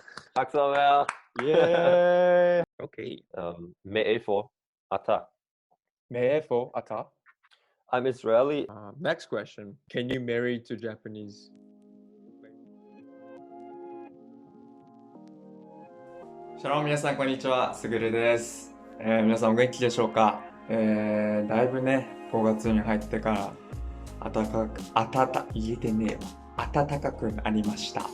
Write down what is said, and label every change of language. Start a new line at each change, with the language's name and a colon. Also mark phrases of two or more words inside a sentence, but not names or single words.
English: Axel, Yay! Okay.
Hebrew: מאיפה אתה. מאיפה אתה?
English: I'm Israeli. Next question. Can you marry to Japanese?
Japanese: シャローム皆さんこんにちは、すぐるです。皆さんお元気でしょうか。だいぶね、5月に入ってから暖かくなりました。